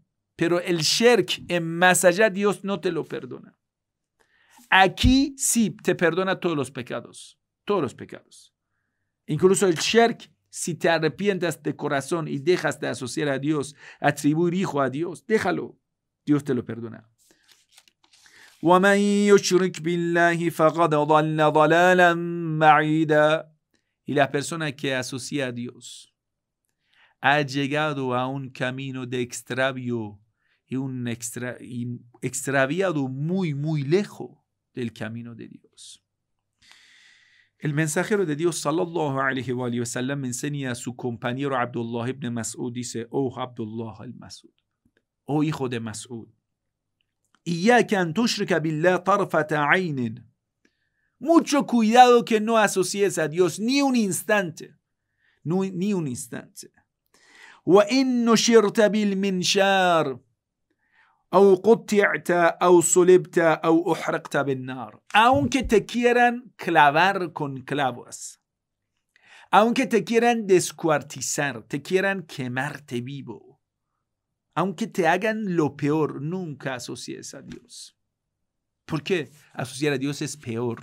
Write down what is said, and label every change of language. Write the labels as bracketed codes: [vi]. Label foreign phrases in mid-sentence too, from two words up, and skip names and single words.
[es] Pero el shirk en más allá, Dios no te lo perdona. Aquí sí te perdona todos los pecados. Todos los pecados. Incluso el shirk, si te arrepientas de corazón y dejas de asociar a Dios, atribuir hijo a Dios, déjalo. Dios te lo perdona. [ar] وَمَنْ يُشْرِكْ بِاللَّهِ فَقَدْ ضَلَّ ضَلَالًا بَعِيدًا. [es] Y la persona que asocia a Dios ha llegado a un camino de extravío y extraviado muy, muy lejos del camino de Dios. El mensajero de Dios, [ar] صلى الله عليه وسلم, [es] enseña a su compañero Abdullah ibn Mas'ud, dice, oh Abdullah al-Mas'ud, oh hijo de Mas'ud, [ar] إياك أن تشرك بالله طرفة عين. [es] Mucho cuidado que no asocies a Dios ni un instante. Ni un instante. [ar] وإن نشرت بالمنشار أو قطعت أو صلبت أو أحرقت بالنار. [es] Aunque te quieran clavar con clavos. Aunque te quieran descuartizar, te quieran quemarte vivo, aunque te hagan lo peor, nunca asocies a Dios. ¿Por qué? Asociar a Dios es peor.